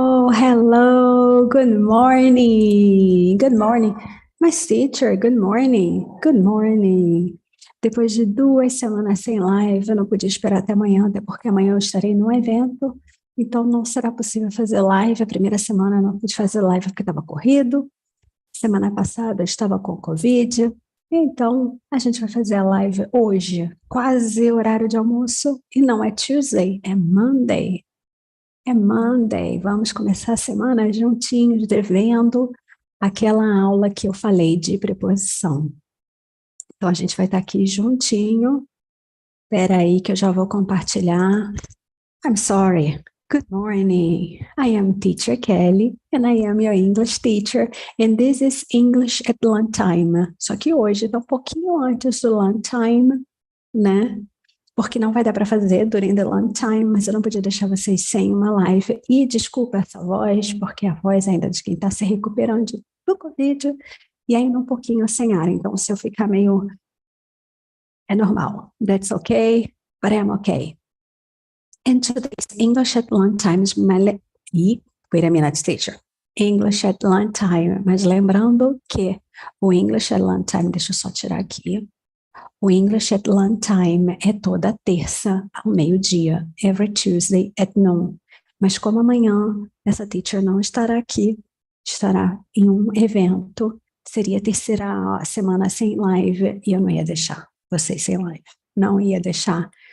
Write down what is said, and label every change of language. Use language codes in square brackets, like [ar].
[en] Hello, good morning, good morning. Mas teacher, good morning, good morning. [pt] Depois de 2 semanas sem live, eu não podia esperar até amanhã, até porque amanhã eu estarei num evento, então não será possível fazer live. A primeira semana eu não pude fazer live porque estava corrido, semana passada eu estava com Covid, então a gente vai fazer a live hoje, quase horário de almoço, e não é Tuesday, é Monday. É Monday, vamos começar a semana juntinhos, devendo aquela aula que eu falei de preposição. Então, a gente vai estar aqui juntinho. Espera aí que eu já vou compartilhar. [en] I'm sorry. Good morning. I am Teacher Kelly, and I am your English teacher, and this is English at Lunchtime. [pt] Só que hoje está um pouquinho antes do lunchtime, né? Porque não vai dar para fazer [en] during the long time, [pt] mas eu não podia deixar vocês sem uma live. E desculpa essa voz, porque a voz ainda de quem está se recuperando do Covid, e ainda um pouquinho sem ar. Então, se eu ficar meio... é normal. [en] That's okay, but I'm okay. And today's English at long time is my... Wait a minute, teacher. English at long time. [pt] Mas lembrando que o English at long time, deixa eu só tirar aqui. O English at Lunchtime é toda terça ao meio-dia, [en] every Tuesday at noon. [pt] Mas como amanhã essa teacher não estará aqui, estará em um evento, seria a terceira semana sem live e eu não ia deixar vocês sem live. Não ia deixar.